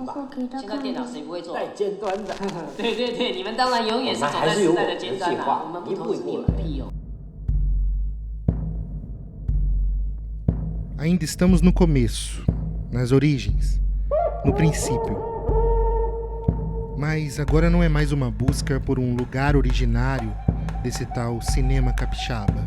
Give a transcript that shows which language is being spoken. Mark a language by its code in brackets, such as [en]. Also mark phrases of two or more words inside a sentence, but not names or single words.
[zh] 现在电脑谁不会做？带尖端的。对对对，你们当然永远是走在时代的尖端啊！我们不投资你们屁用。 [pt] Ainda estamos no começo, nas origens, no princípio. Mas agora não é mais uma busca por um lugar originário desse tal cinema capixaba.